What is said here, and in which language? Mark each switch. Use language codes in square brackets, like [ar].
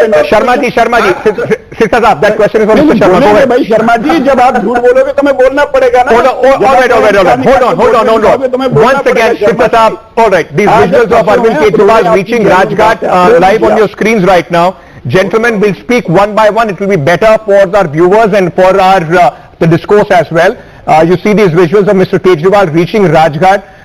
[en] Sharma ji, Sirsa Saab, that question is for Mr. Sharma. Go ahead. [hi] भाई शर्मा जी, जब आप झूठ बोलोगे तो मैं बोलना पड़ेगा ना. [en] Hold on. Once again, Sirsa Saab, all right. These visuals of Arvind Kejriwal reaching Rajghat live on your screens right now. Gentlemen, we'll speak one by one. It will be better for our viewers and for our the discourse as well. You see these visuals of Mr. Kejriwal reaching Rajghat.